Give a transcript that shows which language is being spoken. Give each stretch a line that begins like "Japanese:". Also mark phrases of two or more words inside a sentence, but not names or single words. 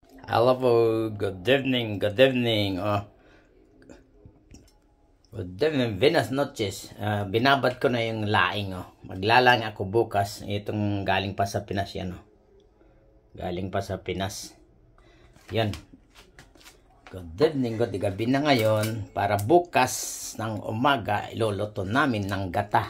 English: Hello po, good evening, good evening. Good evening,
Spanish: buenas noches.
Filipino: Binabad ko na yung laing. Maglalang ako bukas. Itong galing pa sa Pinas yan. Galing pa sa Pinas. Yan.
English: Good evening, good
Filipino: gabi na ngayon. Para bukas ng umaga, iluluto namin ng gata.